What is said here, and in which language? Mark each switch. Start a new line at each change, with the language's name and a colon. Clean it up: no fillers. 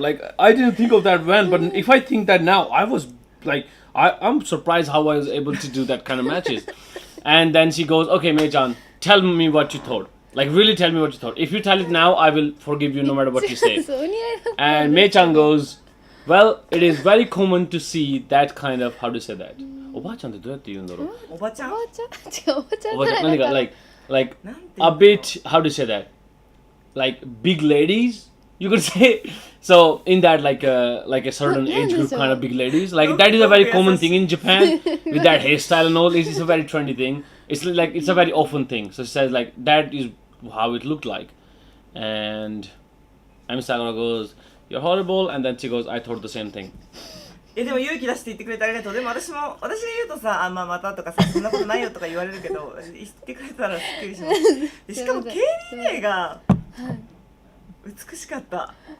English: Like I didn't think of that when, but if I think that now, I was like, I'm surprised how I was able to do that kind of matches." And then she goes, "Okay, Mei-chan, tell me what you thought. Like really tell me what you thought. If you tell it now, I will forgive you no matter what you say."
Japanese: そうお似合いだった
English: And Mei-chan goes, "Well, it is very common to see that kind of, how do you say that?
Japanese: おばあちゃんってどうやって言うんだろう? おばちゃんおばあちゃん違うおばあちゃんおばあちゃん何か like なんていう a の
English: bit, how do you say that? Like big ladies, you could say. So in that like a certain age group kind of big ladies, like that is a very common thing in Japan with that hairstyle and all. It's a very trendy thing. It's like it's a very often thing. So she says like that is how it looked like, and Emi Sakura goes, "You're horrible," and then she goes, "I thought the same thing."
Japanese: でも勇気出して言ってくれてありがとう。でも私が言うとさ、あ、まあまたとかさ、そんなことないよとか言われるけど、言ってくれたらすっきりしますで。しかもケイリー・レイが美しかった。